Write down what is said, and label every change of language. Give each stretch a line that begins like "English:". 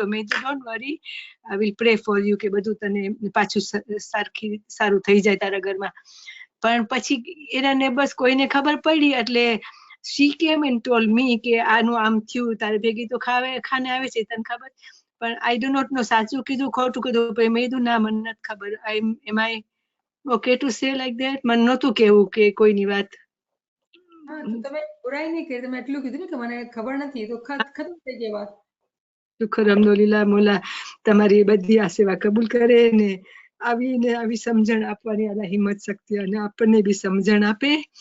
Gujarati: તો મેં
English: don't worry, I will pray for you
Gujarati: કે બધું તને પાછું સારું થઈ જાય તારા ઘરમાં. પણ પછી એના નેબર્સ કોઈને ખબર પડી એટલે
English: she came and told me
Gujarati: કે આનું આમ થયું, તારે ભેગી તો ખાને આવે છે, તને ખબર? પણ
English: I do not know
Gujarati: સાચું કીધું ખોટું કીધું. પછી મેં કીધું ના, મને નથી ખબર.
English: Am I okay to say like that?
Gujarati: મને નહોતું કેવું કે કોઈની વાત. હા, તો તમે બુરાઈ નહીં કરી, તમે એટલું કીધું ને કે મને ખબર નથી, તો ખતમ થઈ ગઈ વાત. શુક્ર, અલ્હમ્દુલિલ્લાહ, મોલા તમારી બધી આ સેવા કબૂલ કરે ને આવી સમજણ આપવાની હિંમત શક્તિ અને આપણને બી સમજણ આપે.